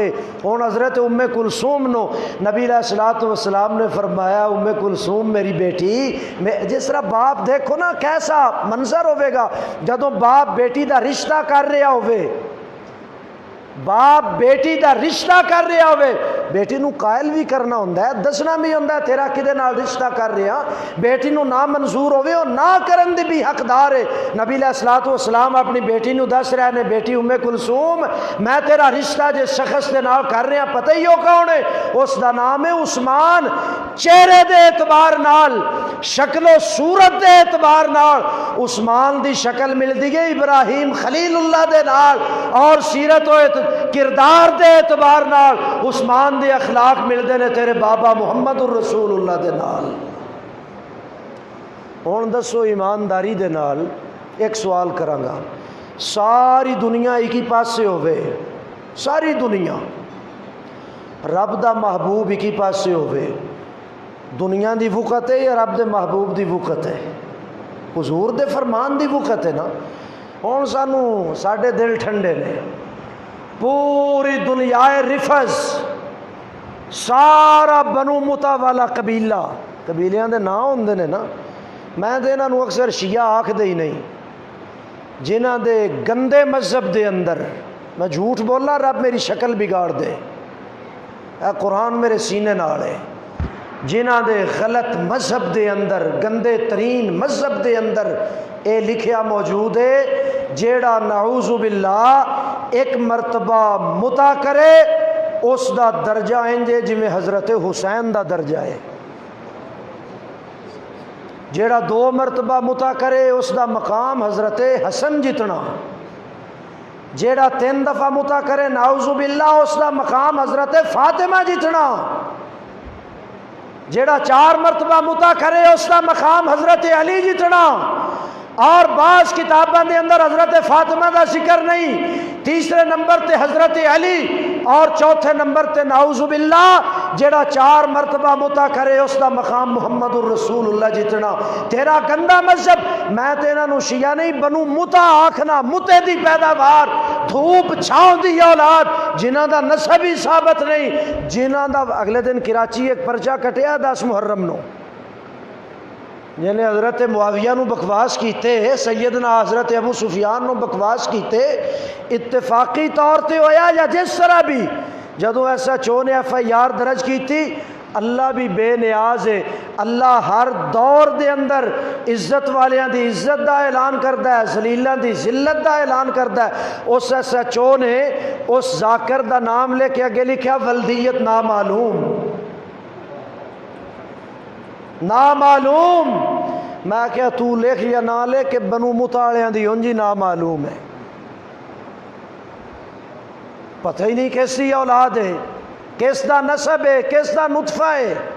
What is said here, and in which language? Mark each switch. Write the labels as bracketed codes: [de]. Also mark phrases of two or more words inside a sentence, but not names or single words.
[pa] ہن حضرت ام کلثوم نو نبی [ar] علیہ الصلوۃ والسلام [pa] نے فرمایا ام کلثوم میری بیٹی، جس طرح باپ دیکھو نا کیسا منظر ہوئے گا جدوں باپ بیٹی دا رشتہ کر رہا ہوئے، باپ بیٹی دا رشتہ کر رہا ہوئے، بیٹی نو قائل بھی کرنا ہوندہ ہے، دسنا بھی ہوندہ ہے تیرا کدے نال رشتہ کر رہا، بیٹی نو نہ منظور ہوئے اور نہ کرن دی بھی حقدار ہے۔ نبی [ar] علیہ الصلوۃ والسلام [pa] اپنی بیٹی نو دس رہے نے، بیٹی ام کلثوم میں تیرا رشتہ جس شخص دے نال کر رہا پتہ ہی ہو کون ہے، اس دا نام ہے عثمان۔ چہرے دے اعتبار نال، شکل و صورت دے اعتبار نال عثمان دی شکل ملدی ہے ابراہیم خلیل اللہ دے نال، اور سیرت و کردار دے اعتبار نال عثمان دے اخلاق ملدے نے تیرے بابا محمد الرسول اللہ دے نال۔ ہن دسو ایمانداری دے نال ایک سوال کراں گا، ساری دنیا ایک ہی پاسے ہوئے، ساری دنیا رب دا محبوب ایک ہی پاسے ہوئے، دنیا دی وقت ہے یا رب دے محبوب دی وقت ہے؟ حضور دے فرمان دی وقت ہے نا۔ ہن سانوں ساڈے دل ٹھنڈے نے، پوری دنیا رفض، سارا بنو متا والا قبیلہ، قبیلیاں دے نام ہوندے نے نا، میں تے انہاں نوں اکثر شیعہ آکھدے ہی نہیں، جنہاں دے گندے مذہب دے اندر، میں جھوٹ بولا رب میری شکل بگاڑ دے، اے قرآن میرے سینے نال ہے، جنہاں دے غلط مذہب دے اندر، گندے ترین مذہب دے اندر اے لکھیا موجود ہے، جیڑا [ar] نعوذ باللہ [pa] ایک مرتبہ متا کرے اس دا درجہ انجے جویں حضرت حسین دا درجہ ہے، جیڑا 2 مرتبہ متا کرے اس دا مقام حضرت حسن جتنا، جیڑا 3 دفعہ متا کرے [ar] نعوذ باللہ [pa] اس دا مقام حضرت فاطمہ جتنا، جیڑا 4 مرتبہ متا کرے اس دا مقام حضرت علی جتنا، اور بعض کتاباں دے اندر حضرت فاطمہ دا ذکر نہیں، تیسرے نمبر تے حضرت علی اور چوتھے نمبر تے [ar] نعوذ باللہ [pa] جیڑا 4 مرتبہ متا کرے اس دا مقام محمد الرسول اللہ جتنا۔ تیرا گندا مذہب، میں تے انہاں نوں شیعہ نہیں بنو متا آکھنا، متے دی پیداوار، دھوپ چھاؤں دی اولاد، جنہاں دا نسب ہی ثابت نہیں، جنہاں دا اگلے دن کراچی ایک پرچہ کٹیا 10 محرم نو، جنہیں حضرت معاویہ نو بکواس کیتے، سیدنا حضرت ابو سفیان نو بکواس کیتے، اتفاقی طور تے ہویا یا جس طرح بھی، جدوں ایسا چو نے FIR درج کی تھی، اللہ بھی بے نیاز ہے، اللہ ہر دور دے اندر عزت والیاں دی عزت دا اعلان کردا ہے، ذلیلاں دی ذلت دا اعلان کردا ہے۔ اس SHO نے اس ذاکر دا نام لے کے اگے لکھیا ولدیت نامعلوم، نامعلوم۔ میں کہا تو لکھ یا نہ لے کہ بنو مطالعہ دی انجی نامعلوم ہے، پتہ ہی نہیں کس دی اولاد ہے، کس دا نسب ہے، کس دا نطفہ ہے۔